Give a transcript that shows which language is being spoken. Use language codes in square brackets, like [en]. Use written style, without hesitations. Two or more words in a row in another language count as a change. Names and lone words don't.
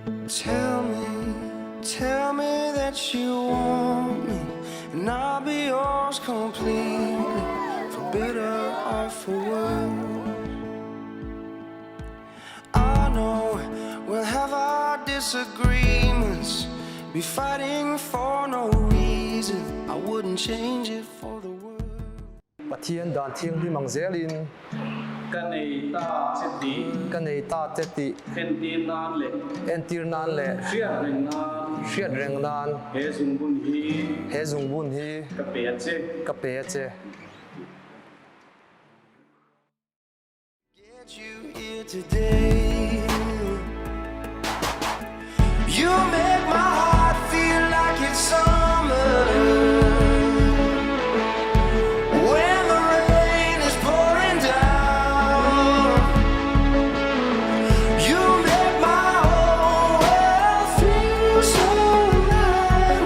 [en] Tell me that you want me, and I'll be yours completely, for better or for worse. I know we'll have our disagreements, be fighting for no reason. I wouldn't change it for the world. [lus] Pathian dan thiêng Hmingchhuanga kan ei ta cheti entir nan le hriat reng nan he zung bun hi ka pe che [en] Get you here today. You make my heart feel like it's summer. When the rain is pouring down, you make my whole world feel so right.